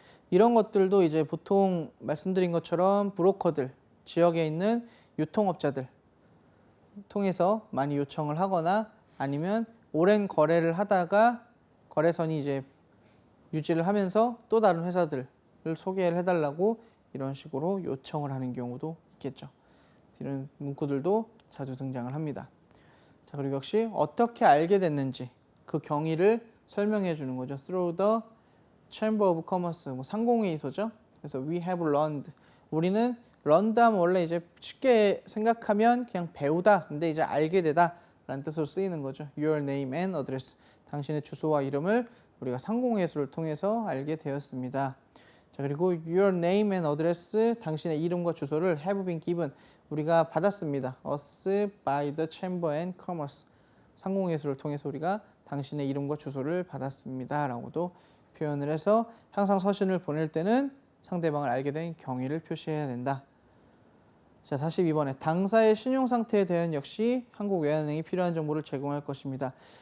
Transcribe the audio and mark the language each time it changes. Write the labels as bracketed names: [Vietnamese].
[Korean] 이런 것들도 이제 보통 말씀드린 것처럼 브로커들, 지역에 있는 유통업자들 통해서 많이 요청을 하거나 아니면 오랜 거래를 하다가 거래선이 이제 유지를 하면서 또 다른 회사들을 소개를 해달라고 이런 식으로 요청을 하는 경우도 있겠죠. 이런 문구들도 자주 등장을 합니다. 자, 그리고 역시 어떻게 알게 됐는지 그 경위를 설명해 주는 거죠. [English] Through the Chamber of Commerce, [Korean] 뭐 상공회의소죠. [English] 그래서 we have learned. [Korean] 우리는 learned 하면 원래 이제 쉽게 생각하면 그냥 배우다. 근데 이제 알게 되다 라는 뜻으로 쓰이는 거죠. [English] Your name and address. [Korean] 당신의 주소와 이름을 우리가 상공회의소를 통해서 알게 되었습니다. 자, 그리고 [English] your name and address, [Korean] 당신의 이름과 주소를 [English] have been given. [Korean] 우리가 받았습니다. [English] us by the Chamber and Commerce. [Korean] 상공회의소를 통해서 우리가 당신의 이름과 주소를 받았습니다. 라고도 표현을 해서 항상 서신을 보낼 때는 상대방을 알게 된 경위를 표시해야 된다. 자, 42번에 당사의 신용상태에 대한 역시 한국외환은행이 필요한 정보를 제공할 것입니다.